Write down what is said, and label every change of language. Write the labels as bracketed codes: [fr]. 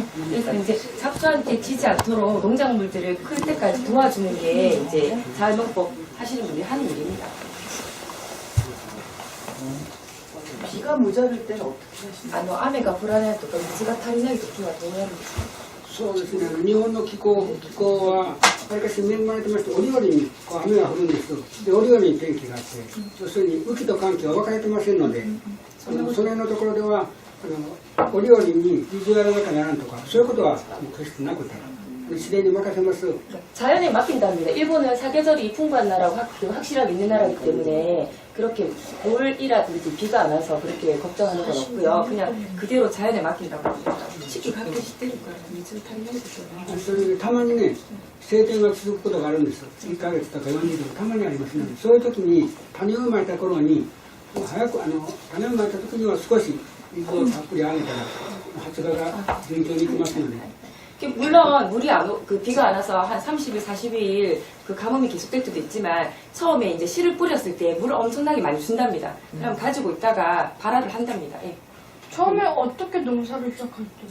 [ko] 그래서 이제 잡초한테 지지 않도록 농작물들을 클 때까지 도와주는 게 이제 자연농법 하시는 분들이 하는 일입니다. 비가 모자랄 때는 어떻게 하시나요? [ja] 雨が降らないとか水が足りない時はどうやるんですか? そうですね。日本の気候はわりかし恵まれてまして折々に雨が降るんです。で折々に天気があって、要するに雨季と乾季は分かれてませんので、その辺のところでは折々に水やらなきゃならんとかそういうことは決してなくて自然に任せます. [ko] 자연에 맡긴답니다. 일본은 사계절이 풍부한 나라고 확실하게 있는 나라이기 때문에 그렇게 올이라든지 비가 안 와서 그렇게 걱정하는 건 없고요. 그냥 그대로 자연에 맡긴다고 합니다. 시기 가끔 시대니까 [ja] 水足りないですよね. それでたまにね晴天が続くことがあるんです。1ヶ月とか40日たまにありますので、そういう時に種をまいた頃に早く種をまいた時には少し水をたっぷりあげたら発芽が順調にいきますので。 [ko] 물론 물이 그 비가 안 와서 한 30일, 40일 그 가뭄이 계속될 때도 있지만 처음에 이제 씨를 뿌렸을 때 물을 엄청나게 많이 준답니다. 그럼 가지고 있다가 발화를 한답니다. 예. 처음에 어떻게 농사를 시작했어요?